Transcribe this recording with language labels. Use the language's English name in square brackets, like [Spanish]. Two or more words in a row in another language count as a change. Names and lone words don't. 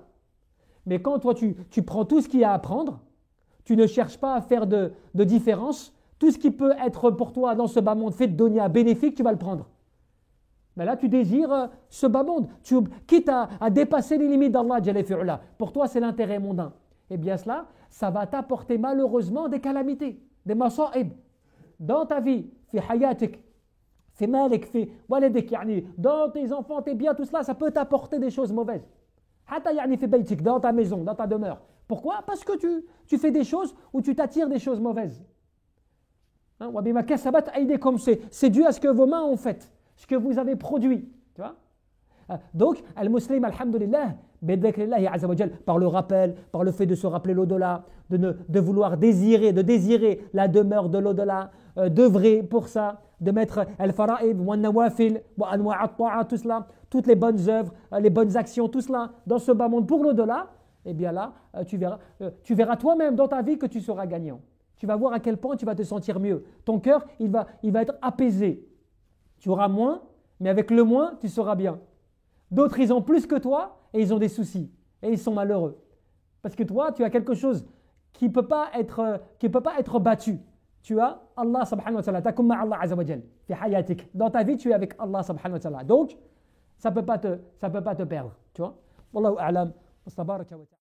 [French] Mais quand toi, tu prends tout ce qu'il y a à prendre, tu ne cherches pas à faire de différence, tout ce qui peut être pour toi dans ce bas monde fait de dunya bénéfique, tu vas le prendre. Mais là, tu désires ce bas monde. Quitte à dépasser les limites d'Allah, pour toi, c'est l'intérêt mondain. Eh bien, cela, ça va t'apporter malheureusement des calamités, des masa'ib. Dans ta vie, [Arabic] في حياتك، في مالك، في ولدك, [French] dans tes enfants, tes biens, tout cela, ça peut t'apporter des choses mauvaises. [Arabic] حتى في بيتك, [French] dans ta maison, dans ta demeure. Pourquoi? Parce que tu fais des choses où tu t'attires des choses mauvaises. C'est dû à ce que vos mains ont fait, ce que vous avez produit. Tu vois? Donc, [Arabic] المسلم، الحمد لله, [French] par le rappel, par le fait de se rappeler l'au-delà, de vouloir désirer la demeure de l'au-delà, d'œuvrer pour ça, de mettre [Arabic] الفرائض، والنوافل، والأنواع' [French] tout cela, toutes les bonnes œuvres, les bonnes actions, tout cela dans ce bas monde pour l'au-delà, eh bien là, tu verras toi-même dans ta vie que tu seras gagnant. Tu vas voir à quel point tu vas te sentir mieux. Ton cœur, il va être apaisé. Tu auras moins, mais avec le moins, tu seras bien. D'autres, ils ont plus que toi et ils ont des soucis. Et ils sont malheureux. Parce que toi, tu as quelque chose qui ne peut pas être battu. Tu as [Arabic] الله سبحانه وتعالى. تكم الله عز وجل. في حياتك. [French] Dans ta vie, tu es avec Allah [Arabic] سبحانه وتعالى. [French] Donc, ça ne peut pas te perdre. Tu vois? [Arabic] والله أعلم.